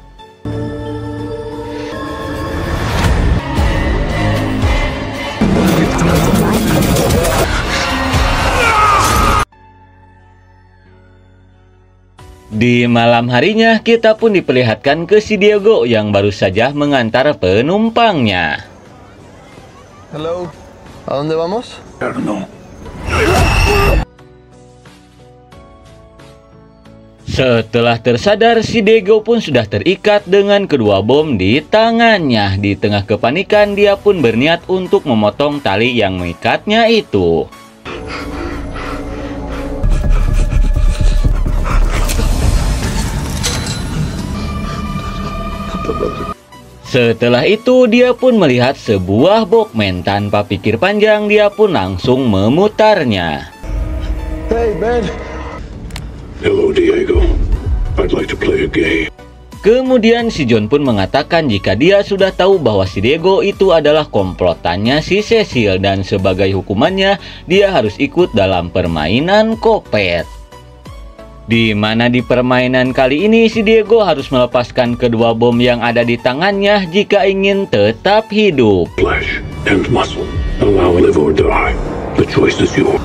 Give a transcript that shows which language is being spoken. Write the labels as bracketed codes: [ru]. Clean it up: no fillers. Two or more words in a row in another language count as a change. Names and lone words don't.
[id] Di malam harinya, kita pun diperlihatkan ke si Diego yang baru saja mengantar penumpangnya. [es] Hello. ¿A dónde vamos? No. [id] Setelah tersadar, si Diego pun sudah terikat dengan kedua bom di tangannya. Di tengah kepanikan, dia pun berniat untuk memotong tali yang mengikatnya itu. Setelah itu, dia pun melihat sebuah Walkman. Tanpa pikir panjang, dia pun langsung memutarnya. [en] Hey, man. Hello, Diego. I'd like to play a game. [id] Kemudian si John pun mengatakan jika dia sudah tahu bahwa si Diego itu adalah komplotannya si Cecil, dan sebagai hukumannya, dia harus ikut dalam permainan kopet. Di mana di permainan kali ini si Diego harus melepaskan kedua bom yang ada di tangannya jika ingin tetap hidup. [en] Flesh and muscle. Allow live or die. The choice is yours.